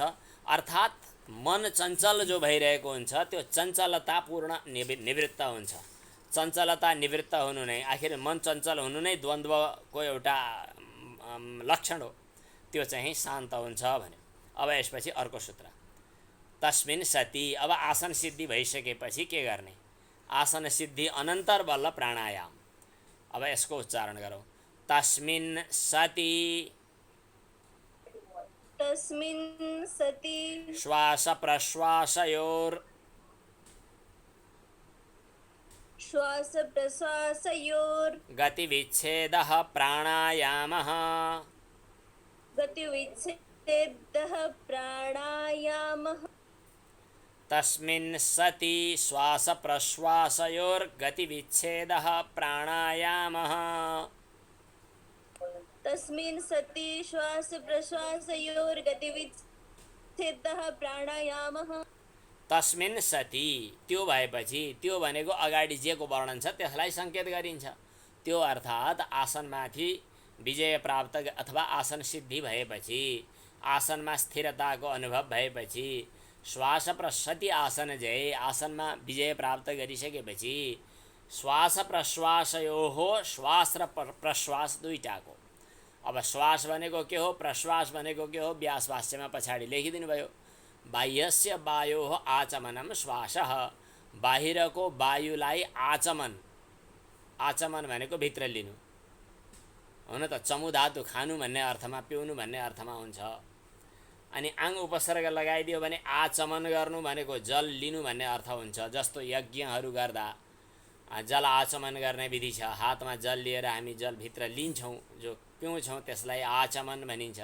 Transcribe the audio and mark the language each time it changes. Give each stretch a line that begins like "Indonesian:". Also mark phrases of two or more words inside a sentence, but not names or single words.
Nepali: अर्थात् मन चञ्चल जो भइरहेको हुन्छ त्यो चञ्चलता पूर्ण निवृत्त हुन्छ। चञ्चलता निवृत्त हुनु नै, आखिर मन चञ्चल हुनु नै द्वन्द्वको एउटा लक्षण हो। त्यो चाहिँ शान्त हुन्छ भन्यो। अब यसपछि अर्को सूत्र,
Sanskrit: तस्मिन् सति।
Nepali: अब आसन सिद्धि भइसकेपछि के गर्ने? आसन सिद्धि अनन्तर बल्ल प्राणायाम। अब यसको उच्चारण गरौँ।
Sanskrit: तस्मिन् सति, तस्मिन् सति श्वास प्रश्वासयोर्, श्वास प्रश्वासयोर् गतिविच्छेदः प्राणायामः, गतिविच्छेदः प्राणायामः। तस्मिन् सति श्वास प्रश्वासयोर् गतिविच्छेदः प्राणायामः, तस्मिन् सति श्वास प्रश्वासयोर् गतिविच्छेदः प्राणायामः। तस्मिन् सति,
Nepali: त्यो भएपछि, त्यो भनेको अगाडि जेको वर्णन छ त्यसलाई सङ्केत गरिन्छ। त्यो अर्थात् आसनमाथि विजय प्राप्त अथवा आसन सिद्धि भएपछि, आसनमा स्थिरताको अनुभव भएपछि, श्वास प्रश्वास आसन जय आसनमा विजय प्राप्त गरिसकेपछि
Sanskrit: श्वास प्रश्वासयोः
Nepali: श्वास र प्रश्वास दुईटाको, अब श्वास भनेको के हो, प्रश्वास भनेको के हो, व्यास भाष्यमा पछाडि लेखिदिनु भयो।
Sanskrit: बाह्यस्य वायोः आचमनं श्वासः,
Nepali: बाहिरको वायुलाई आचमन, आचमन भनेको भित्र लिनु, हुन त चमु धातु खानु भन्ने अर्थमा, पिउनु भन्ने अर्थमा हुन्छ। अनि आङ उपसर्ग लगाइदियो भने आचमन गर्नु भनेको जल लिनु भन्ने अर्थ हुन्छ। जस्तो यज्ञहरू गर्दा जल आचमन गर्ने विधि छ, हातमा जल लिएर हामी जलभित्र लिन्छौँ, जो पिउँछौँ त्यसलाई आचमन भनिन्छ।